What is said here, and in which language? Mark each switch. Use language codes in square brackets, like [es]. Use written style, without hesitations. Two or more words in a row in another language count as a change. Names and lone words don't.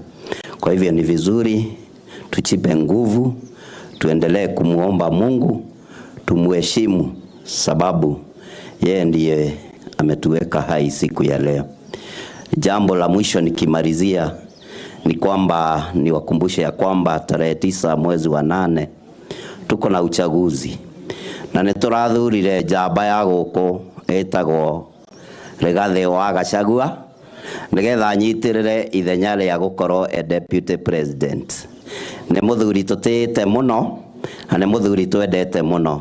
[sw] Kwa hivyo ni vizuri tuchipe nguvu, tuendelee kumuomba Mungu, tumuheshimu, sababu yeye ndiye ametuweka hai siku ya leo. Jambo la mwisho nikimalizia ni kwamba niwakumbushe ya kwamba tarehe 9 mwezi wa 8 tuko na uchaguzi, [ki] na nĩtũrathurire njamba ya gũkũ ĩtagwo Rigathi wa Gachagua nĩgetha anyitirĩre ithenya rĩa gũkorwo [en] deputy president. [ki] Nĩ mũthuri tũtĩĩte mũno na nĩ mũthuri twendete mũno.